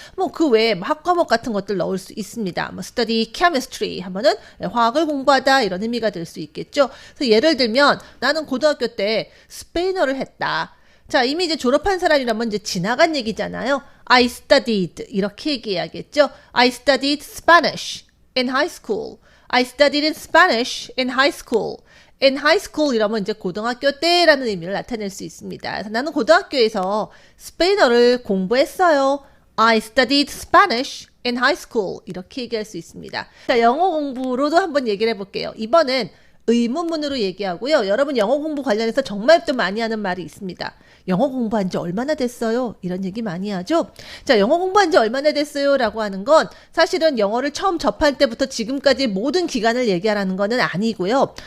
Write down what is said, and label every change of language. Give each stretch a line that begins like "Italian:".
Korean: 뭐 그 외에 학과목 같은 것들 넣을 수 있습니다. 뭐
English: study chemistry
Korean: 하면은 화학을 공부하다 이런 의미가 될 수 있겠죠. 그래서 예를 들면 나는 고등학교 때 스페인어를 했다. 자, 이미 이제 졸업한 사람이라면 이제 지나간 얘기잖아요.
English: I studied
Korean: 이렇게 얘기해야겠죠.
English: I studied Spanish in high school. I studied in Spanish in high school. in high school
Korean: 이러면 이제 고등학교 때라는 의미를 나타낼 수 있습니다. 그래서 나는 고등학교에서 스페인어를 공부했어요. I studied Spanish in high school. 이렇게 얘기할 수 있습니다. 자, 영어 공부로도 한번 얘기를 해볼게요. 이번엔 의문문으로 얘기하고요. 여러분 영어 공부 관련해서 정말 또 많이 하는 말이 있습니다. 영어 공부한 지 얼마나 됐어요? 이런 얘기 많이 하죠. 자, 영어 공부한 지 얼마나 됐어요? 라고 하는 건 사실은 영어를 처음 접할 때부터 지금까지 모든 기간을 얘기하라는 거는 아니고요.